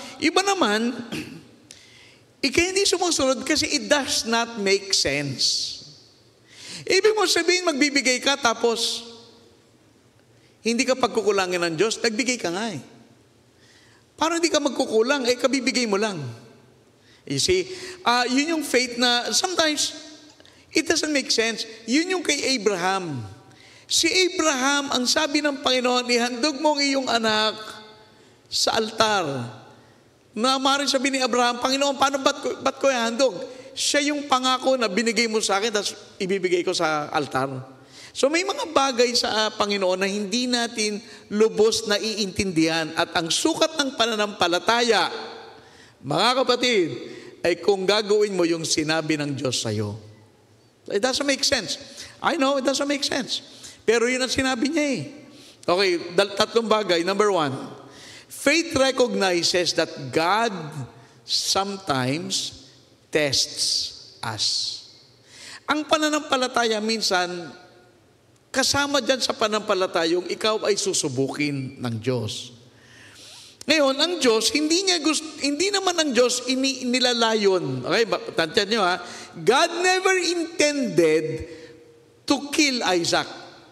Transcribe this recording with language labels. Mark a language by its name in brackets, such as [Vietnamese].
[Filipino] Iba naman, hindi sumusunod kasi [English] it does not make sense. [Filipino] Ibig mo sabihin, magbibigay ka tapos hindi ka pagkukulangin ng Diyos, nagbigay ka nga Parang hindi ka magkukulang, kabibigay mo lang. [English] You see, [Filipino] yun yung [English] faith na sometimes it doesn't make sense. [Filipino] Yun yung kay Abraham. Si Abraham, ang sabi ng Panginoon, ihandog mo ang iyong anak sa altar. Na maaaring sabi ni Abraham, Panginoon, ba't ko ihandog? Siya yung pangako na binigay mo sa akin, tapos ibibigay ko sa altar. So may mga bagay sa Panginoon na hindi natin lubos na iintindihan. At ang sukat ng pananampalataya, mga kapatid, ay kung gagawin mo yung sinabi ng Diyos sa'yo. [English] It doesn't make sense. I know, it doesn't make sense. [Filipino] Pero yun ang sinabi niya Okay, tatlong bagay. [English] Number one, faith recognizes that God sometimes tests us. [Filipino] Ang pananampalataya minsan, kasama dyan sa pananampalataya, yung ikaw ay susubukin ng Diyos. Ngayon, ang Diyos, hindi naman ang Diyos nilalayon. [English] Okay, [Filipino] tantiyan nyo [English] God never intended to kill Isaac.